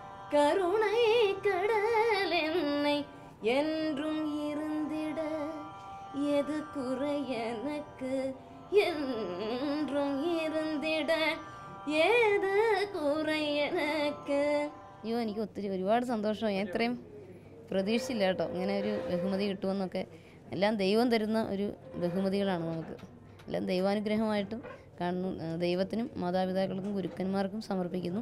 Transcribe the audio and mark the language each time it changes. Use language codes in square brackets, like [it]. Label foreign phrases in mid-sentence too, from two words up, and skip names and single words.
[ta] கருணை கடல் என்னை என்றும் இருந்திட எது குறை எனக்கு என்றும் இருந்திட எது குறையெனக்கு [ml] അയ്യോ എനിക്ക് ഒരുപാട് സന്തോഷമായി. ഞാൻ ഇത്രയും പ്രതീക്ഷിച്ചില്ല കേട്ടോ ഇങ്ങനെ ഒരു ബഹുമതി കിട്ടുമെന്നൊക്കെ. എല്ലാം ദൈവം തരുന്ന ഒരു ബഹുമതികളാണ് നമുക്ക്. എല്ലാം ദൈവാനുഗ്രഹമായിട്ടും കാണുന്നു. ദൈവത്തിനും മാതാപിതാക്കൾക്കും ഗുരുക്കന്മാർക്കും സമർപ്പിക്കുന്നു.